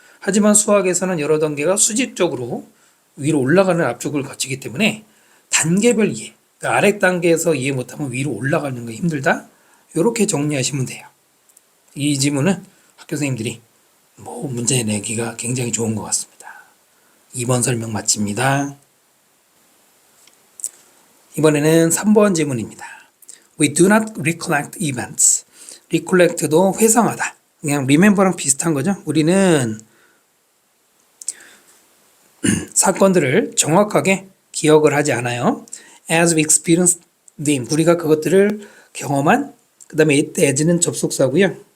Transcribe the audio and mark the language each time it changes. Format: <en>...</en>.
<ko>하지만 수학에서는 여러 단계가 수직적으로 위로 올라가는 압축을 거치기 때문에 단계별 이해, 그러니까 아래 단계에서 이해 못하면 위로 올라가는 게 힘들다. 이렇게 정리하시면 돼요. 이 지문은 학교 선생님들이 문제 내기가 굉장히 좋은 것 같습니다. 2번 설명 마칩니다. 이번에는 3번 지문입니다.</ko> <en>We do not recollect events.</en> <ko>recollect도 회상하다. 그냥 remember랑 비슷한 거죠. 우리는 사건들을 정확하게 기억을 하지 않아요.</ko> <en>As we experience them.</en> <ko>우리가 그것들을 경험한, 그 다음에 as는 접속사고요.</ko>